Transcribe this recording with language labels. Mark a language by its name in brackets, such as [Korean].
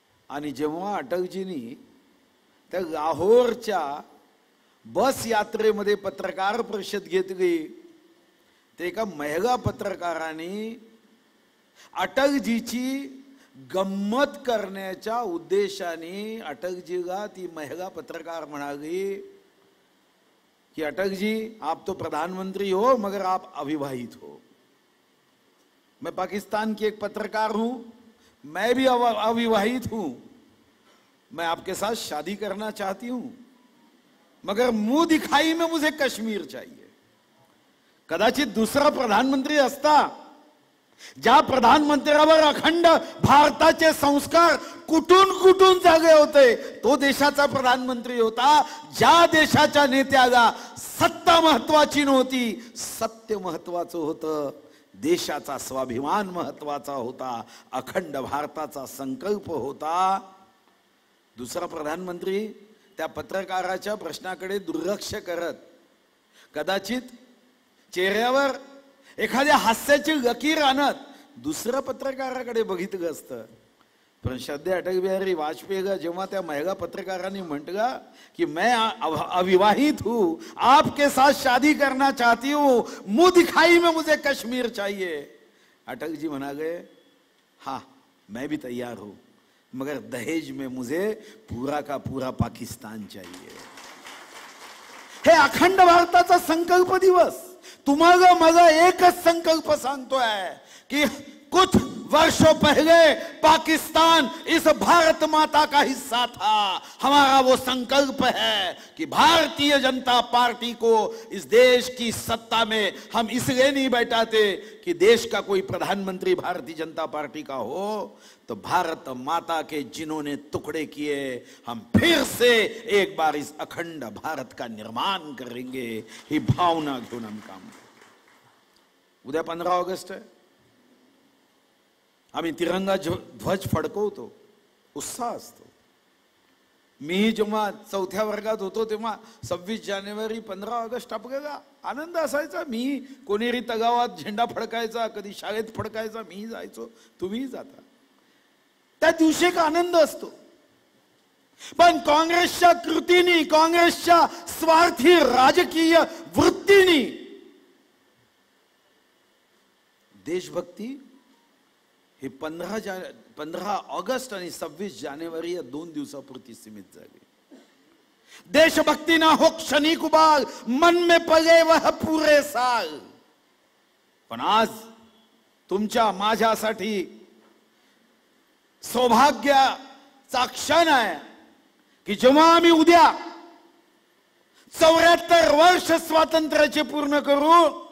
[Marathi] आणि जेव्हा अटलजींनी त्या लाहोरच्या बस यात्रेमध्ये पत्रकार परिषद घेतली ते एका महिला पत्रकाराने अटलजीची गम्मत करण्याच्या उद्देशाने अटलजीला ती महिला पत्रकार म्हणाली कि [Hindi] अटल जी आप तो प्रधानमंत्री हो मगर आप अविवाहित हो. मैं पाकिस्तान की एक पत्रकार हूं, मैं भी अविवाहित हूं, मैं आपके साथ शादी करना चाहती हूं मगर मुंह दिखाई में मुझे कश्मीर चाहिए. [Marathi] कदाचित दुसरा प्रधानमंत्री असता, ज्या प्रधानमंत्र्यावर अखंड भारताचे संस्कार कुठून कुठून जागे होते, तो देशाचा प्रधानमंत्री होता. ज्या देशाच्या नेत्याला सत्ता महत्वाची नव्हती, सत्य महत्वाचं होतं, देशाचा स्वाभिमान महत्वाचा होता, अखंड भारताचा संकल्प होता. दुसरा प्रधानमंत्री त्या पत्रकाराच्या प्रश्नाकडे दुर्लक्ष करत कदाचित चेहऱ्यावर एखाद्या हास्याची लकीर आणत दुसऱ्या पत्रकाराकडे बघितलं असतं. पण श्रद्धेय अटल बिहारी वाजपेयीला जेव्हा त्या महिला पत्रकारांनी म्हटलं कि [Hindi] मैं अविवाहित हूं, आपके साथ शादी करना चाहती हूं, मुंह दिखाई में मुझे कश्मीर चाहिए, [Marathi] अटल जी म्हणाले [Hindi] हाँ मैं भी तैयार हूं मगर दहेज में मुझे पूरा का पूरा पाकिस्तान चाहिए. [Marathi] हे अखंड भारताचा संकल्प दिवस. तुम्हाला मला एकच संकल्प सांगतोय कि [Hindi] कुछ वर्षों पहले पाकिस्तान इस भारत माता का हिस्सा था. हमारा वो संकल्प है कि भारतीय जनता पार्टी को इस देश की सत्ता में हम इसलिए नहीं बैठाते कि देश का कोई प्रधानमंत्री भारतीय जनता पार्टी का हो, तो भारत माता के जिन्होंने टुकड़े किए हम फिर से एक बार इस अखंड भारत का निर्माण करेंगे. [Marathi] ही भावना घेऊन [Hindi] हम काम करेंगे. [Marathi] उद्या 15 ऑगस्ट आहे. आम्ही तिरंगा ध्वज फडकवतो, उत्साह असतो. मी जेव्हा 4थ्या वर्गात होतो तेव्हा 26 जानेवारी 15 ऑगस्ट आपल्याला आनंद असायचा. मी कोणेरी तगावात झेंडा फडकायचा, कधी शाळेत फडकायचा, मी जायचो, तुम्ही जाता. त्या दिवशी एक आनंद असतो. पण काँग्रेसच्या कृतीनी, काँग्रेसच्या स्वार्थी राजकीय वृत्तीनी देशभक्ती हे 15 ऑगस्ट आणि 26 जानेवारी या 2 दिवसापुरती सीमित झाली. [Hindi] देशभक्ति ना हो क्षणिक उबाल, मन में पले वह पूरे साल. [Marathi] पण आज तुमच्या माझ्यासाठी सौभाग्याचा क्षण आहे की जेव्हा आम्ही उद्या 74 वर्ष स्वातंत्र्याचे पूर्ण करू,